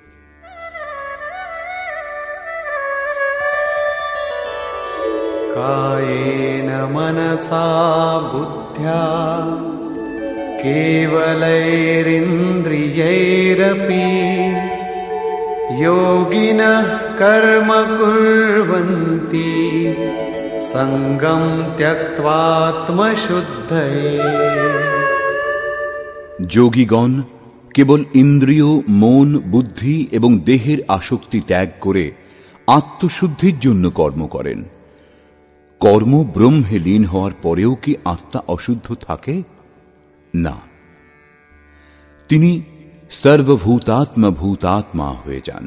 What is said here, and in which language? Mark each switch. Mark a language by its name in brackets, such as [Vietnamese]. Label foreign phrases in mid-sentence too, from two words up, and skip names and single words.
[Sanskrit] কায়েন মনসা বুদ্ধ্যা কেবলৈরিন্দ্রিয়ৈরপি योगिनः कर्म कुर्वन्ति सङ्गं त्यक्त्वात्मशुद्धये। [Bangla] যোগীগণ কেবল ইন্দ্রিয়, মন, বুদ্ধি এবং দেহের আসক্তি ত্যাগ করে আত্মশুদ্ধির জন্য কর্ম করেন। কর্ম ব্রহ্মে লীন হওয়ার পরেও কি আত্মা অশুদ্ধ থাকে? না, তিনি সর্বভূতাত্মা ভূতাত্মা হয়ে যান।